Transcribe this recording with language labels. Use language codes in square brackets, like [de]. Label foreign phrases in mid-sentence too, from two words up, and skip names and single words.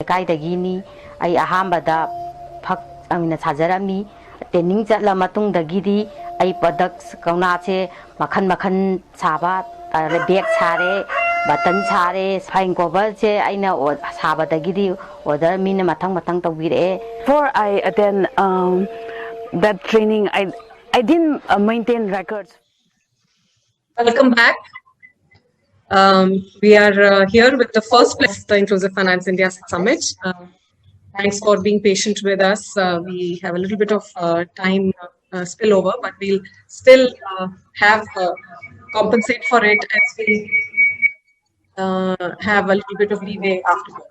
[mni] ꯀꯥꯏꯗꯒꯤꯅꯤ ꯑꯩ ꯑꯍꯥꯟꯕꯗ ꯐꯛ ꯑꯣꯏꯅ ꯁꯥꯖꯔꯝꯃꯤ ꯇ꯭ꯔꯦꯅꯤꯡ ꯆꯠꯂ ꯃꯇꯨꯡꯗꯒꯤꯗꯤ ꯑꯩ ꯄ꯭ꯔꯗꯛꯁ ꯀꯧꯅꯥꯁꯦ ꯃꯈꯟ ꯃꯈꯟ ꯁꯥꯕ ꯕꯦꯛ ꯁꯥꯔꯦ ꯕꯇꯟ ꯁꯥꯔꯦ ꯐꯥꯏꯟ ꯀꯣꯚꯔꯁꯦ ꯑꯩꯅ ꯁꯥꯕꯗꯒꯤꯗꯤ ꯑꯣꯔꯗꯔ ꯃꯤꯅ ꯃꯊꯪ ꯃꯊꯪ ꯇꯧꯕꯤꯔꯛꯑꯦ. [en] Before I attend that training, I didn't maintain records. Welcome back. We are here with the first of the Inclusive Finance India Summit. Thanks for being patient with us. We have a little bit of time spillover, but we'll still have compensate for it as we have a little bit of leeway afterwards.